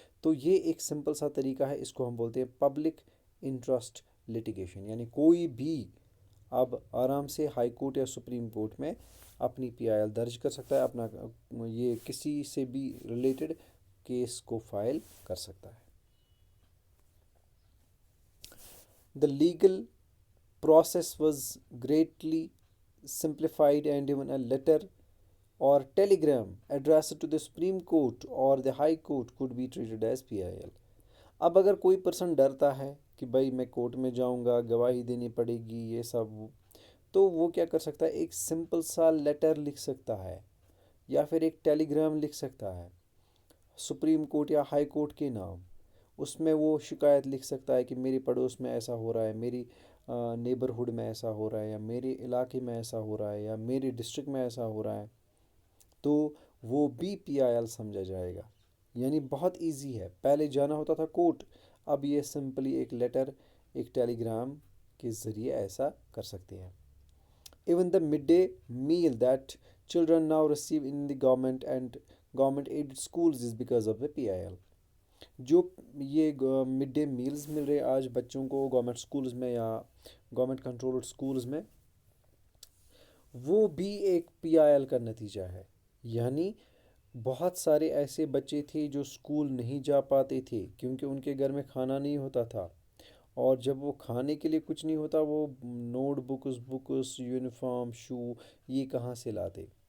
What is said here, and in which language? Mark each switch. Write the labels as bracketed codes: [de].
[ur] تو یہ ایک سمپل سا طریقہ ہے، اس کو ہم بولتے ہیں پبلک انٹرسٹ لٹیگیشن. یعنی کوئی بھی اب آرام سے ہائی کورٹ یا سپریم کورٹ میں اپنی PIL درج کر سکتا ہے، اپنا یہ کسی سے بھی ریلیٹڈ کیس کو فائل کر سکتا ہے. [en] The legal process was greatly simplified and even a letter or telegram addressed to the Supreme Court or the High Court could be treated as PIL. [ur] اب اگر کوئی پرسن ڈرتا ہے کہ بھائی میں کورٹ میں جاؤں گا، گواہی دینی پڑے گی، یہ سب، تو وہ کیا کر سکتا ہے، ایک سمپل سا لیٹر لکھ سکتا ہے یا پھر ایک ٹیلی گرام لکھ سکتا ہے سپریم کورٹ یا ہائی کورٹ کے نام. اس میں وہ شکایت لکھ سکتا ہے کہ میری پڑوس میں ایسا ہو رہا ہے، میری نیبرہڈ میں ایسا ہو رہا ہے، یا میرے علاقے میں ایسا ہو رہا ہے، یا میری ڈسٹرکٹ میں ایسا ہو رہا ہے. تو وہ بھی PIL سمجھا جائے گا. یعنی بہت ایزی ہے. پہلے جانا ہوتا تھا کورٹ، اب یہ سمپلی ایک لیٹر، ایک ٹیلی گرام کے ذریعے ایسا کر سکتے ہیں. [en] Even the midday meal that children now receive in the government aided schools is because of the PIL. [ur] جو یہ مڈ ڈے میلز مل رہے آج بچوں کو گورنمنٹ سکولز میں یا گورنمنٹ کنٹرولڈ سکولز میں، وہ بھی ایک PIL کا نتیجہ ہے. یعنی بہت سارے ایسے بچے تھے جو اسکول نہیں جا پاتے تھے کیونکہ ان کے گھر میں کھانا نہیں ہوتا تھا، اور جب وہ کھانے کے لیے کچھ نہیں ہوتا، وہ نوٹ بکس یونیفارم شو یہ کہاں سے لاتے.